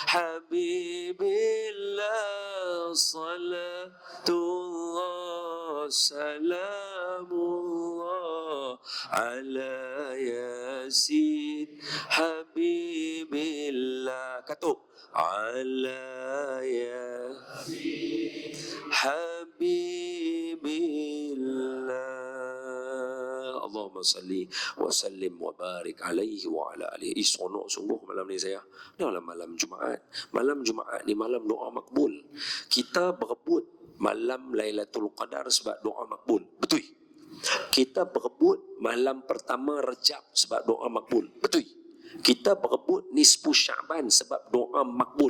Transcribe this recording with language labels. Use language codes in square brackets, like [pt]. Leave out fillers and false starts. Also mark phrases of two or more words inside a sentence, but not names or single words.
[ar] حبيب الله صلاة الله سلام الله على يس حبيب الله katuk على يا حبيب الله اللهم صل وسلم وبارك عليه وعلى آله. [ms] Seronok sungguh malam ni saya. Ni malam Jumaat. Malam Jumaat ni malam doa makbul. Kita berebut malam Lailatul Qadar sebab doa makbul. Betul? Kita berebut malam pertama Rejab sebab doa makbul. Betul? Kita berebut nisfu Syaban sebab doa makbul.